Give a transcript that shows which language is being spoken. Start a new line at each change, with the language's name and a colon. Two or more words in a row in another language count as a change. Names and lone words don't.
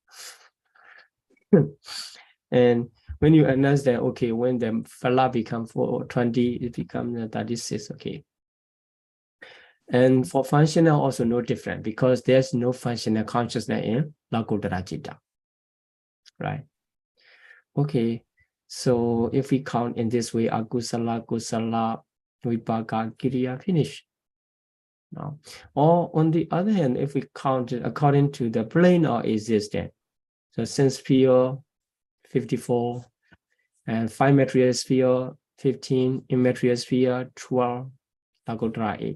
English: And when you understand, okay, when the phala become 20, it becomes 36. Okay. And for functional, also no different, because there's no functional consciousness in Lokuttara-Citta, right? Okay, so if we count in this way,
Pali: akusala, kusala, vipaka, kiriya,
English: finish. Now, or on the other hand, if we count it according to the plane of existence, so sense sphere 54, and 5 material sphere 15, immaterial sphere 12, Lokuttara 8.